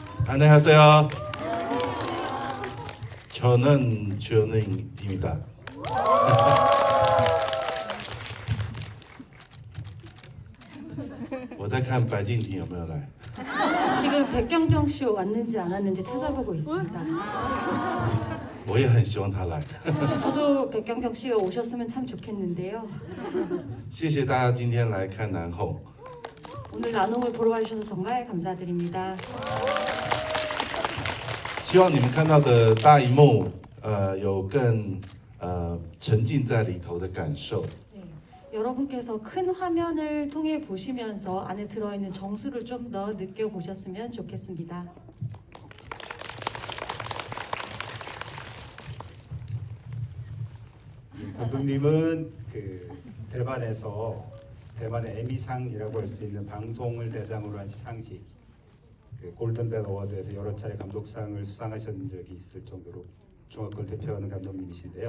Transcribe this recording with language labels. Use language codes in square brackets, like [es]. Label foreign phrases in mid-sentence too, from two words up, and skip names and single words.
[ko] 안녕하세요. 저는 주연입니다. [zh] 我在看白敬亭有没有来。 [ko] 지금 백경정 씨 왔는지 안 왔는지 찾아보고 있습니다. [zh] 我也很希望他来。 [ko] 저도 백경정 씨가 오셨으면 참 좋겠는데요. [zh] 谢谢大家今天来看南后。 [ko] 오늘 나눔을 보러 와주셔서 정말 감사드립니다. [zh] 希望你们看到的大荧幕，有更沉浸在里头的感受。 [ko] 네, 여러분께서 큰 화면을 통해 보시면서 안에 들어있는 정수를 좀 더 느껴보셨으면 좋겠습니다. 감독님은 그 대만의 에미상이라고 할 수 있는 방송을 대상으로 한 시상식, 그 골든벨 어워드에서 여러 차례 감독상을 수상하신 적이 있을 정도로 중화권을 대표하는 감독님이신데요.